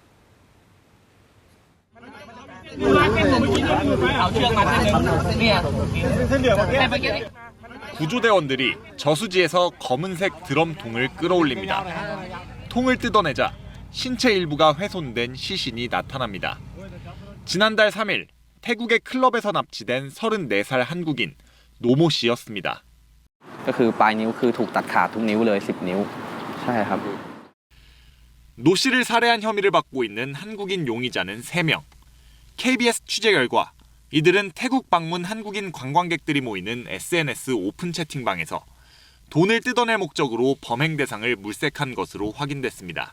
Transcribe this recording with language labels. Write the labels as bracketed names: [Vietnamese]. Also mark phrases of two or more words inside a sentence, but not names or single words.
[Korean] 구조대원들이 저수지에서 검은색 드럼통을 끌어올립니다. 통을 뜯어내자 신체 일부가 훼손된 시신이 나타납니다. 지난달 3일 태국의 클럽에서 납치된 34살 한국인 노모 씨였습니다. [Thai] ก็คือปลายนิ้วคือถูกตัดขาดทุกนิ้วเลย10 นิ้ว ใช่ครับ [Korean] 노 씨를 살해한 혐의를 받고 있는 한국인 용의자는 3명. KBS 취재 결과 이들은 태국 방문 한국인 관광객들이 모이는 SNS 오픈 채팅방에서 돈을 뜯어낼 목적으로 범행 대상을 물색한 것으로 확인됐습니다.